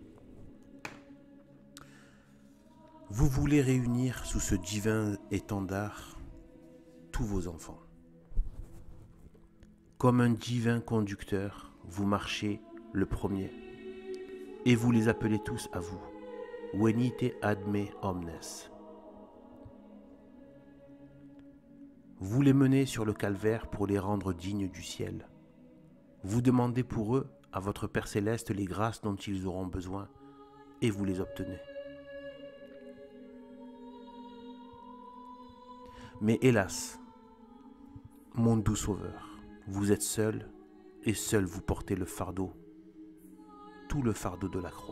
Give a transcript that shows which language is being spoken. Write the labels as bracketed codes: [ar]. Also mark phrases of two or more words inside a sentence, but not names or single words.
[fr] Vous voulez réunir sous ce divin étendard tous vos enfants. Comme un divin conducteur, vous marchez le premier et vous les appelez tous à vous. [la] Venite ad me omnes. [fr] Vous les menez sur le calvaire pour les rendre dignes du ciel. Vous demandez pour eux, à votre Père céleste, les grâces dont ils auront besoin, et vous les obtenez. Mais hélas, mon doux Sauveur, vous êtes seul, et seul vous portez le fardeau, tout le fardeau de la croix.